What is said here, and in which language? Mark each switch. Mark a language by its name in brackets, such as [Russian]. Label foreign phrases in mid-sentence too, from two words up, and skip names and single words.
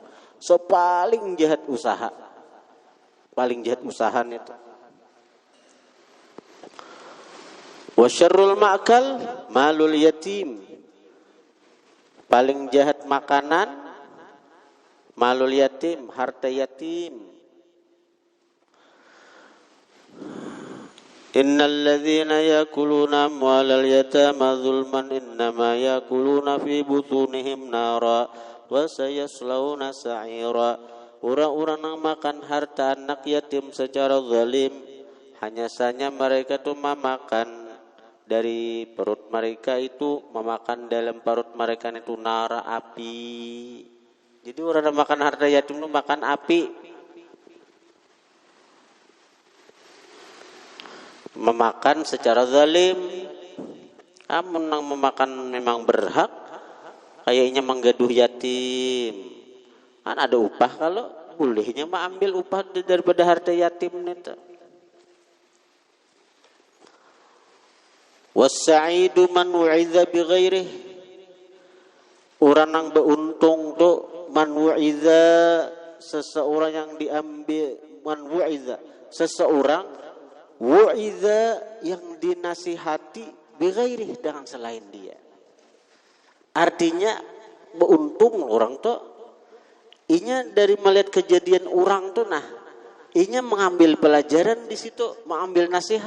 [Banjar] So paling jahat usaha. Paling jahat usaha itu. [Arabic] وشر المأكل مال اليتيم. [Banjar] Paling jahat makanan [Arabic] مال اليتيم, [Banjar] harta yatim. [Arabic] إن الذين يأكلون أموال اليتامى ظلما إنما يأكلون في بطونهم نارا وسيصلون سعيرا. [Indonesian] Orang-orang yang makan harta anak yatim secara zalim, hanya saja mereka itu memakan dari perut mereka itu, memakan dalam perut mereka itu nara, api. Jadi orang yang makan harta yatim itu makan api. Memakan secara zalim. Kamu yang memakan memang berhak, kayaknya menggaduh yatim. Kan ada upah, kalau bolehnya mah ambil upah daripada harta yatim itu. [Arabic] والسعيد من وعظ بغيره. [Indonesian] Orang yang beruntung tuh [Arabic] من وعظ, [Indonesian] seseorang yang diambil, [Arabic] من وعظ, [Indonesian] seseorang wu'iza yang dinasihati [Arabic] بغيره, [Indonesian] dengan selain dia. [Banjar] Artinya beruntung orang tuh inya dari melihat kejadian orang tuh, nah inya mengambil pelajaran di situ, mengambil nasihat.